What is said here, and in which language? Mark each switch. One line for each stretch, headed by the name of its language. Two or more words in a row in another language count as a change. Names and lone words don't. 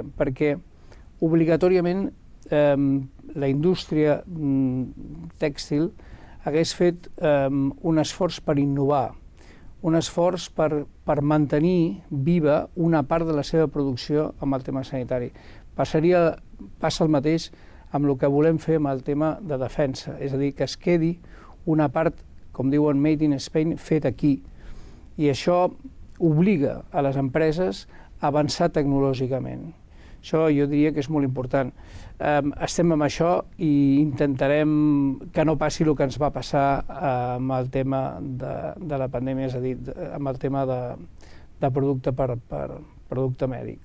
Catalan: Perquè obligatòriament la indústria tèxtil hagués fet un esforç per innovar, un esforç per mantenir viva una part de la seva producció amb el tema sanitari. Passa el mateix amb el que volem fer amb el tema de defensa, és a dir, que es quedi una part, com diuen,
English: made in Spain,
Catalan: fet aquí. I això obliga a les empreses a avançar tecnològicament. Això jo diria que és molt important. Estem amb això i intentarem que no passi el que ens va passar amb el tema de la pandèmia, és a dir, amb el tema de producte per producte mèdic.